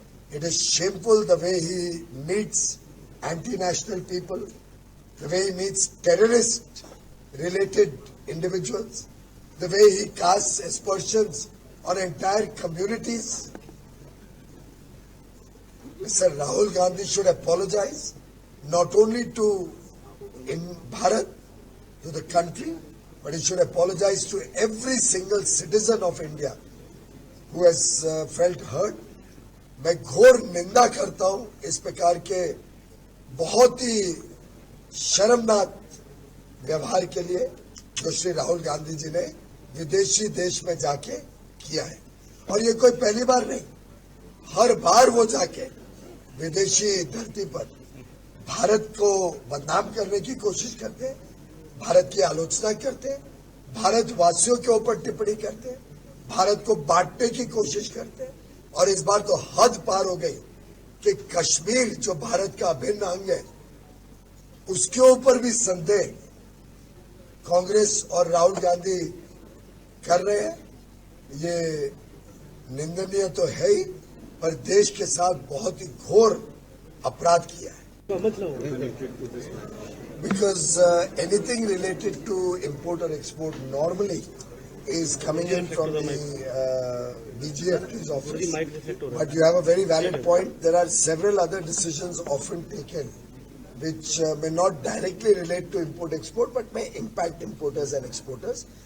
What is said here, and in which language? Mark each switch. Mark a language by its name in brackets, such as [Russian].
[English] It is shameful the way he meets anti-national people, the way he meets terrorist-related individuals, the way he casts aspersions on entire communities. Mr. Rahul Gandhi should apologize not only to in Bharat, to the country, but he should apologize to every single citizen of India who has felt hurt. [Hindi] मैं घोर निंदा करता हूं इस प्रकार के बहुत ही शर्मनाक व्यवहार के लिए जो श्री राहुल गांधी जी ने विदेशी देश में जाके किया है। और ये कोई पहली बार नहीं, हर बार वो जाके विदेशी धरती पर भारत को बदनाम करने की कोशिश करते, भारत की आलोचना करते, भारतवासियों के ऊपर टिप्पणी करते, भारत को बांटने की कोशिश करते। और इस बार तो हद पार हो गई कि कश्मीर जो भारत का अभिन्न अंग है उसके ऊपर भी संदेह कांग्रेस और राहुल गांधी कर रहे हैं। ये निंदनीय तो है ही, पर देश के साथ बहुत ही घोर अपराध किया है। [English] Because anything related to import or export normally is coming in from the DGFT's office. But you have a very valid point. There are several other decisions often taken which may not directly relate to import-export but may impact importers and exporters.